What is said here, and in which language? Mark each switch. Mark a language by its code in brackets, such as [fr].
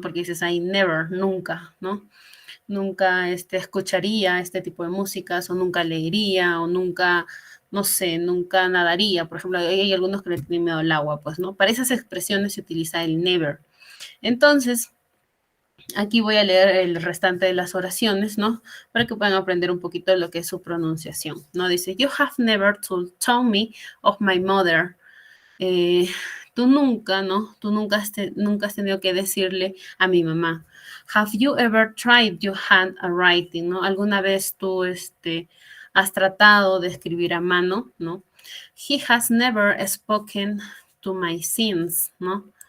[es] Porque dices ahí never, nunca, ¿no? Nunca escucharía este tipo de músicas o nunca leería o nunca, no sé, nunca nadaría. Por ejemplo, hay algunos que le tienen miedo al agua, pues, ¿no? Para esas expresiones se utiliza el never. Entonces, Aquí voy a leer el restante de las oraciones, ¿no? Para que puedan aprender un poquito de lo que es su pronunciación, ¿no? Dice, [en] you have never told me of my mother. [es] Tú nunca, ¿no? Tú nunca has tenido que decirle a mi mamá. [en] Have you ever tried your hand at writing, [es] ¿no? ¿Alguna vez tú, has tratado de escribir a mano, ¿no? [en] He has never spoken to my sins, ¿no?